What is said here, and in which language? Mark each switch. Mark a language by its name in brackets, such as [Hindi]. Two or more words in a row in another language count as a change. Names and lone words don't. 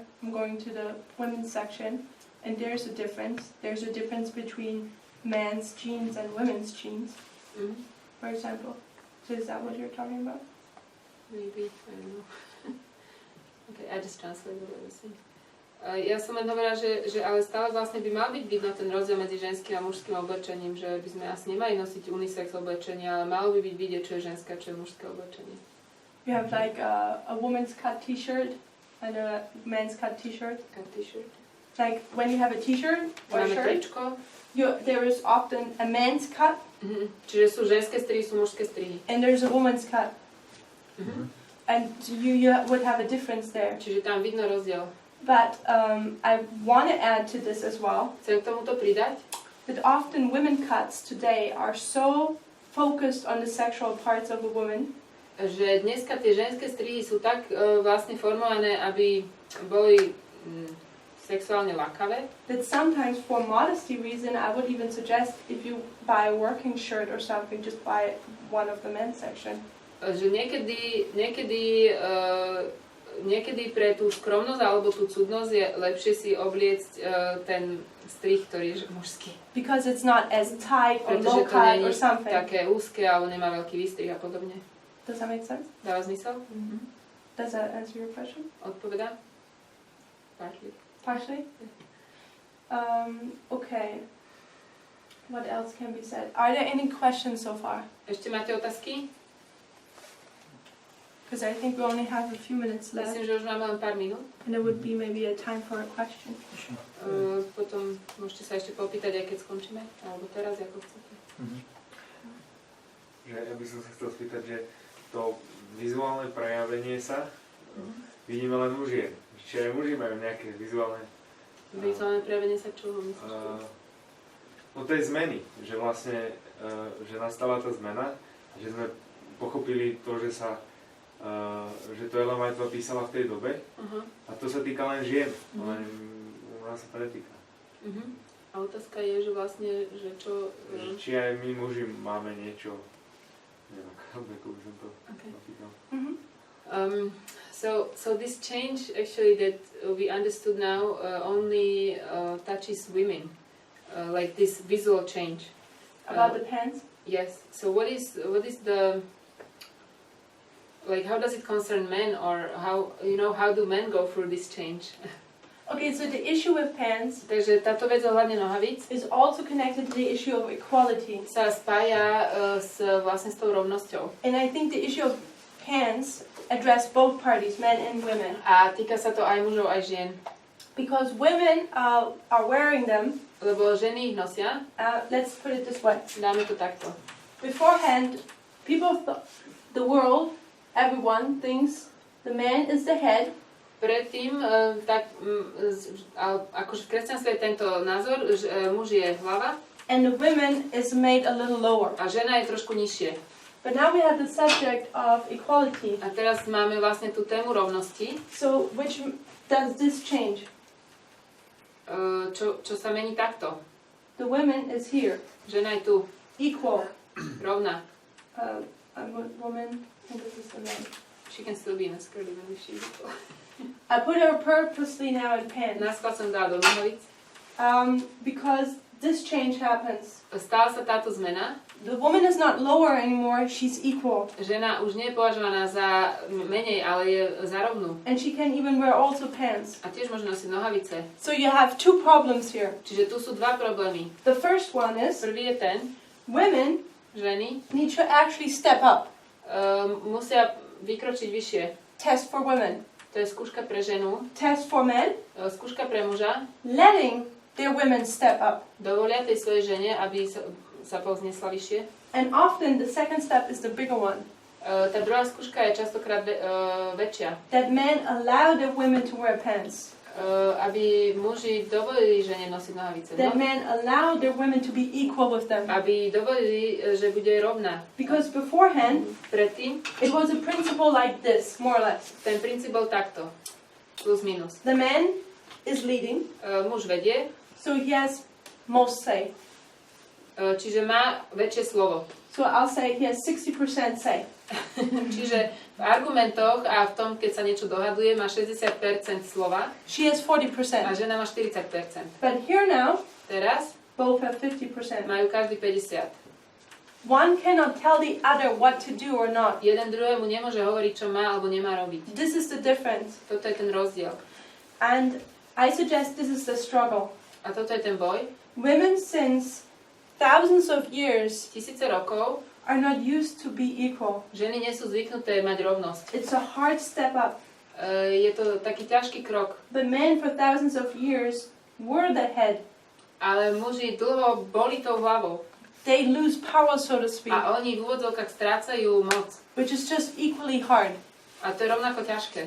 [English] I'm going to the women's section, and there's a difference. There's a difference between men's jeans and women's jeans, for example. So is that what you're talking about? Maybe, I don't know. Okay, I just translated what I was saying. [Slovak] Ja som len hovorila, že ale stále vlastne by mal byť vidno ten rozdiel medzi ženským a mužským oblečením, že by sme asi nemali nosiť unisex oblečenie, ale malo by byť vidieť, čo je ženské a čo je mužské oblečenie. [English] You have like a woman's cut t-shirt and a man's cut t-shirt. Cut t-shirt. Like when you have a t-shirt or a [Slovak] Máme [English] shirt, [Slovak] tričko. [English] there is often a man's cut [Slovak] Čiže sú ženské strihy, sú mužské strihy. [English] and there's a woman's cut. And you would have a difference there. [Slovak] Čiže tam vidno rozdiel. [English] But I want to add to this as well [Slovak] Chcem k tomuto pridať, [English] that often women cuts today are so focused on the sexual parts of a woman [Slovak] že dneska tie ženské strihy sú tak vlastne formované, aby boli sexuálne lákavé. [English] that sometimes for modesty reason I would even suggest if you buy a working shirt or something, just buy one of the men's section. [Slovak] Že niekedy pre tú skromnosť alebo tú cudnosť je lepšie si obliecť ten strih, ktorý je mužský. [English] Because it's not as tight or [Slovak] Pretože [English] low [Slovak] to [English] cut [Slovak] nie [English] or [Slovak] je [English] something. [Slovak] také úzke alebo nemá veľký výstrih a podobne. [English] Does that make sense? [Slovak] Dáva zmysel? [English] Does that answer your question? [Slovak] Odpovedá? Partly. [English] Partially? Okay. What else can be said? Are there any questions so far? [Slovak] Ešte máte otázky? [English] Because because I think we only have a few minutes left. [Slovak] Myslím, že už máme len pár minút. [English] And it would be maybe a time for a question. [Slovak] Potom môžete sa ešte popýtať, aj keď skončíme, alebo teraz, ako chcete. Že ja by som sa chcel spýtať, že to vizuálne prejavenie sa vidíme len u žien. Čiže aj muži majú nejaké vizuálne... Vizuálne prejavenie sa čoho myslíš? No tej zmeny, že vlastne, že nastala tá zmena, že sme pochopili to, že sa, že to Ellen Whiteová písala v tej dobe a to sa týka len žien, len u nás sa to netýka. A otázka je, že vlastne, že čo... Či aj my muži máme niečo, neviem, ako by som to napýtal. [English] So this change actually that we understood now only touches women, like this visual change. About the pants? Yes. So what is the, like, how does it concern men, or how do men go through this change? Okay, so the issue with pants [Slovak] Takže táto vec ohľadne nohavíc [English] is also connected to the issue of equality. [Slovak] sa spája vlastne s tou rovnosťou. [English] And I think the issue of pants address both parties, men and women. [Slovak] A týka sa to aj mužov, aj žien. [English] Because women are wearing them. [Slovak] Lebo ženy ich nosia. [English] Let's put it this way. [Slovak] Dáme to takto. [English] Beforehand, the world, everyone thinks the man is the head. [Slovak] Predtým, akože v kresťanstve je tento názor, že muž je hlava. [English] And the woman is made a little lower. [Slovak] A žena je trošku nižšie. [English] But now we have the subject of equality. [Slovak] A teraz máme vlastne tú tému rovnosti. [English] So which does this change? [Slovak] Čo sa mení takto? [English] The woman is here. [Slovak] Žena je tu. [English] Equal. [Slovak] Rovná. [English] A woman, and this is the man. She can still be in a skirt even if she's equal. I put her purposely now in pants. [Slovak] Náskal som dala do nohavíc. [English] Because this change happens. [Slovak] Stala sa táto zmena. [English] The woman is not lower anymore, she's equal. [Slovak] Žena už nie je považovaná za menej, ale je za rovnú. [English] And she can even wear also pants. [Slovak] A tiež môže nosiť nohavice. [English] So you have two problems here. [Slovak] Čiže tu sú dva problémy. [English] The first one is [Slovak] Prvý je ten, [English] women [Slovak] ženy [English] need to actually step up. [Slovak] Musia vykročiť vyššie. [English] Test for women. [Slovak] To je skúška pre ženu. [English] Test for men. [Slovak] Skúška pre muža. [English] Letting their women step up. [Slovak] Dovolia tej svojej žene, aby sa povznesla vyššie. [English] And often the second step is the bigger one. [Slovak] Tá druhá skúška je častokrát väčšia. [English] That men allow their women to wear pants. [Slovak] Aby muži dovolili žene nosiť nohavice. [English] That men allow their women to be equal with them. [Slovak] Aby dovolili, že bude rovná. [English] Because beforehand, [Slovak] predtým [English] it was a principle like this, more or less. [Slovak] Ten princíp bol takto. Plus minus. [English] The man is leading. [Slovak] Muž vedie. [English] So he has most say. [Slovak] Čiže má väčšie slovo. [English] So I'll say he has 60% say. [Slovak] Čiže v argumentoch a v tom, keď sa niečo dohaduje, má 60% slova. [English] She has 40%. [Slovak] A žena má 40%. [English] But here now, [Slovak] teraz [English] both have 50%. [Slovak] majú každý 50%. [English] One cannot tell the other what to do or not. [Slovak] Jeden druhému nemôže hovoriť, čo má alebo nemá robiť. [English] This is the difference. [Slovak] Toto je ten rozdiel. [English] And I suggest this is the struggle. [Slovak] A toto je ten boj. [English] Women since thousands of years [Slovak] Tisíce rokov [English] are not used to be equal. [Slovak] ženy nie sú zvyknuté mať rovnosť. [English] It's a hard step up. [Slovak] Je to taký ťažký krok. [English] The men for thousands of years were the head. [Slovak] Ale muži dlho boli tou hlavou. [English] They lose power, so to speak. [Slovak] A oni v úvodzovkách strácajú moc. [English] Which is just equally hard. [Slovak] A to je rovnako ťažké.